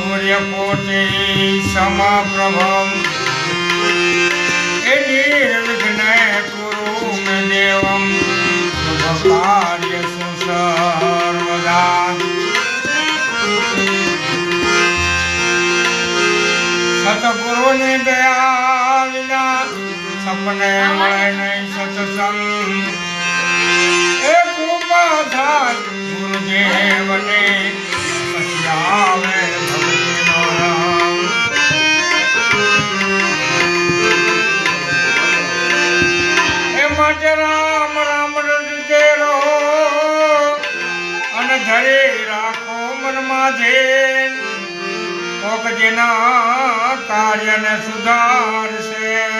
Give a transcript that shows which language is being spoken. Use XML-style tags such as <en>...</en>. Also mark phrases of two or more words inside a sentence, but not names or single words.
<sa>सूर्यकोटि समप्रभम् निर्विघ्ने कुरु मे देवं शुभकार्येषु सर्वदा।</sa> <gu>સતગુરુની દયા વિના સપને મળે નહીં સત્સંગ એ કૃપા થાય ગુરુદેવને પછી આવે ભક્તિનો રંગ। એ માટે રામ રામ રટતે રહો અને ધરી રાખો મનમાં ધ્યેય કોક જેના કાર્યને સુધારશે।</gu>